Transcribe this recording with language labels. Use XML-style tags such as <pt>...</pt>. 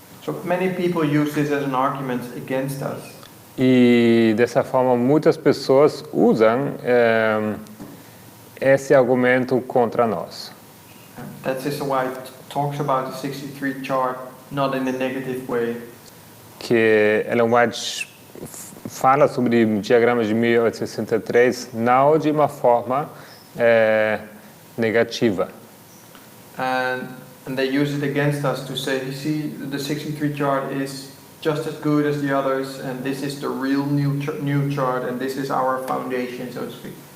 <en>So many people use this as an argument against us.</en> <pt>E dessa forma muitas pessoas usam esse argumento contra nós.</pt> <en>That Sister White talks about the 63 chart not in a negative way.</en> <pt>Que Ellen White fala sobre o diagrama de 1863 não de uma forma negativa.</pt> <en>And And they use it against us to say, you see, the 63 chart is just as good as the others, and this is the real new chart, and this is our foundation, so to speak.</en>